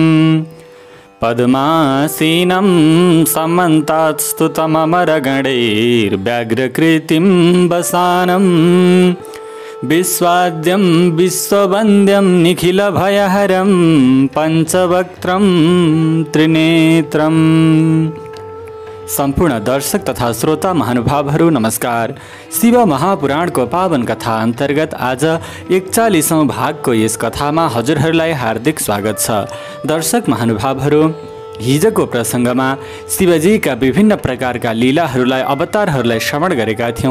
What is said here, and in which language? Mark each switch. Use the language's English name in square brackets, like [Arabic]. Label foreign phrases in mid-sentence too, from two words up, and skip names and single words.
[Sanskrit] पद्मासीनं समन्तात् स्तुतममरगणैर्व्याघ्रकृतिं वसानं विश्वाद्यं विश्ववन्द्यं निखिलभयहरं पञ्चवक्त्रं त्रिनेत्रम्। [Nepali] सम्पूर्ण दर्शक तथा श्रोता महानुभावहरू नमस्कार। शिव महापुराणको पावन कथा अन्तर्गत आज 41औं भागको यस कथामा हजुरहरूलाई हार्दिक स्वागत छ। दर्शक महानुभावहरू, हिजोको प्रसङ्गमा शिवजीका विभिन्न प्रकारका लीलाहरूलाई अवतारहरूलाई श्रवण गरेका थियौँ।